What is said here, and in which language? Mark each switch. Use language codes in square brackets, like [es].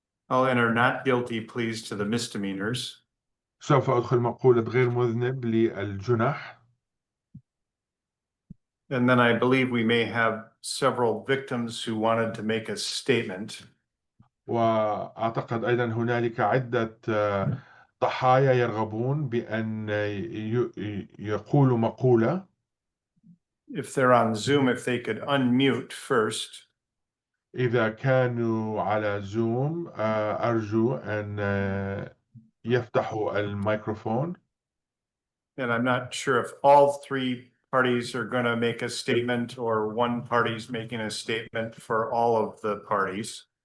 [en] I'll enter not guilty pleas to the misdemeanors. [ar] سوف أدخل مقولة غير مذنب للجنح. [en] And then I believe we may have several victims who wanted to make a statement. [ar] وأعتقد أيضا هنالك عدة ضحايا يرغبون بأن يقولوا مقولة. [en] If they're on Zoom, if they could unmute first. [ar] إذا كانوا على زوم أرجو أن يفتحوا الميكروفون. [en] And I'm not sure if all three parties are going to make a statement or one party's making a statement for all of the parties.